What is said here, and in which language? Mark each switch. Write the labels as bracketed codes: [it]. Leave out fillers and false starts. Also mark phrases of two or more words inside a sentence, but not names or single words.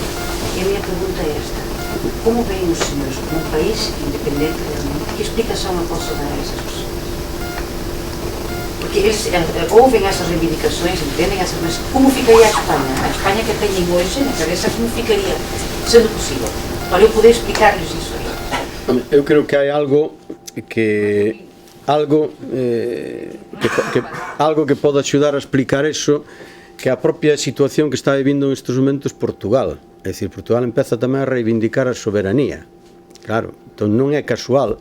[pt] E a minha pergunta é esta: como veem os senhores como um país independente realmente? Que explicação eu posso dar a essas pessoas? Porque eles ouvem essas reivindicações, entendem essas, mas como ficaria a Espanha? A Espanha que têm hoje na cabeça, como ficaria, sendo possível? Para eu poder explicar-lhes isso aí. [gl] Eu creo que hai algo que pode axudar a explicar eso, que a propia situación que está vivindo nestes momentos Portugal. É dicir, Portugal empeza tamén a reivindicar a soberanía. Claro, entón non é casual.